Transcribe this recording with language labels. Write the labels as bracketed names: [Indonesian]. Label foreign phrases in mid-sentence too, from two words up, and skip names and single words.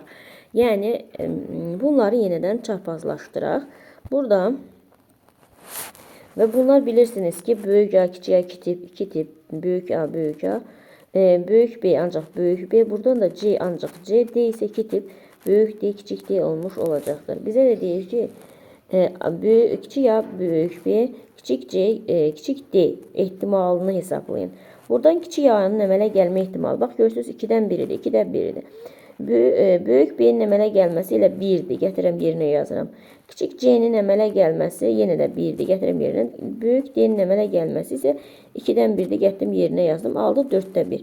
[Azerbaijani] Yəni bunları yenidən çarpazlaşdıraq. Burada və bunlar bilirsiniz ki, böyük A, kiçik A, iki tip, böyük A, böyük A. Böyük B ancaq böyük B. Buradan da C ancaq C. D ise iki tip. Böyük D, küçük D olmuş olacaqdır. [Turkish] Bize de [Azerbaijani] deyir ki, küçük A, böyük B, küçük C, küçük D ehtimalını hesaplayın. Buradan küçük A'nın əmələ gəlmə ehtimalı. Bax, görürsünüz 2-dən 1-dir, 2-dən 1-dir. Böyük B'nin əmələ gəlməsi ilə 1-dir. Gətirəm yerinə yazıram. Küçük C'nin əmələ gəlməsi yenə də 1-dir. Gətirəm yerinə. Böyük D'nin əmələ gəlməsi isə 2-dən 1-dir. Gətirdim yerinə yazdım. Aldı 4-də 1.